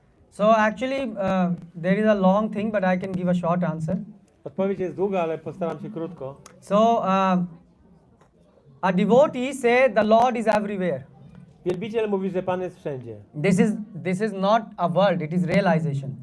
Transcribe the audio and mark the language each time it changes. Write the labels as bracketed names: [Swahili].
[English] So actually, there is a long thing, but I can give a short answer. [Polish] Odpowiedź jest długa, ale postaram się krótko. [English] So, a devotee say the Lord is everywhere. [Polish] Wielbiciel mówi, że Pan jest wszędzie. [English] This is not a word; it is realization.